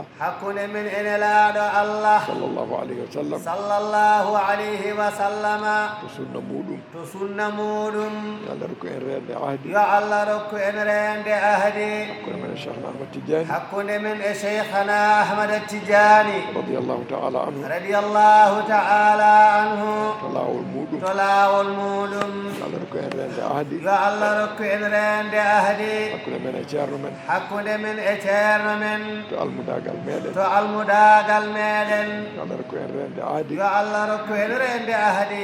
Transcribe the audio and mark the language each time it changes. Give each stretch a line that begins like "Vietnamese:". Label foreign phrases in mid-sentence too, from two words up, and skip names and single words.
Fula: hakkude men ene laaɗo Allah
Arabic: صلى الله عليه وسلم صلى الله عليه وسلم
Fula: to sunna muɗum to sunna muɗum yo Allah rokku en rende ahdi yo Allah rokku en rende ahdi hakkude men e Cheikh Ahmad Tidiane hakkude men e cheikhana Ahmad Tidiani
Arabic: رضي الله تعالى عنه رضي الله تعالى عنه
Fula: to laawol muɗum to laawol muɗum yo Allah rokku en rende ahdi yo Allah rokku en rende ahdi hakkude men e ceerno men hakkude men e ceerno men to almudagal meɗen to almudagal meɗen yo Allah rokku en rende ahdi yo Allah rokku en rende ahdi